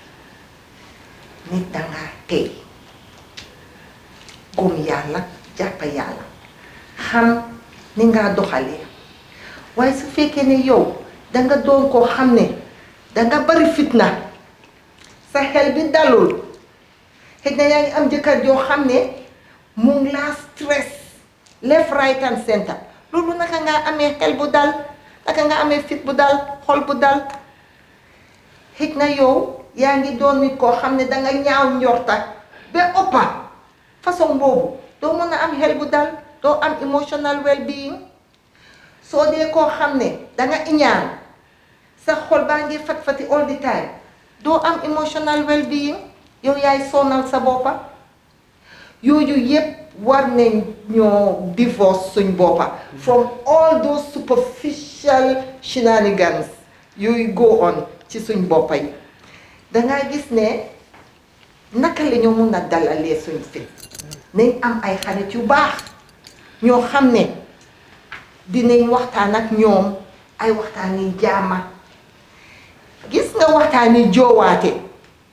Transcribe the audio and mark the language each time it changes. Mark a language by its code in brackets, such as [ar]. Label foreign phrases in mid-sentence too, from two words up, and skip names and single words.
[wo] nit dangaa tey gëm yàlla jàppa yàlla xam ni ngaa doxalee waaye su fekkee ne yow danga doon koo xam ne danga bari fitna sa xel bi dalul xëy na yaa ngi am jëkkër joo xam ne mu ngi laa stress [en] left right and center [wo] loolu naka nga amee xel bu dal naka nga amee fit bu dal xol bu dal xëy na yow yaa ngi doon nit koo xam ne danga ñaaw njorta ba ëppa façon boobu doo mën a am xel bu dal doo am [en] emotional well-being [wo] soo dee koo xam ne danga iñaan sa xol baa ngi fat-fati [en] all the time [wo] doo am [en] emotional well-being [wo] yow yaay sonal sa boppa yooyu yépp war nañ ñoo divorce suñ boppa [en] from all those superficial shenanigans [wo] yooyu [en] go on [wo] ci suñ boppa yi dangaa gis ne naka la ñu mun a dalalee suñ fit nañ am ay xarit yu baax ñoo xam ne dinañ waxtaan ak ñoom ay waxtaan yi jaama gis nga waxtaan yi joowaate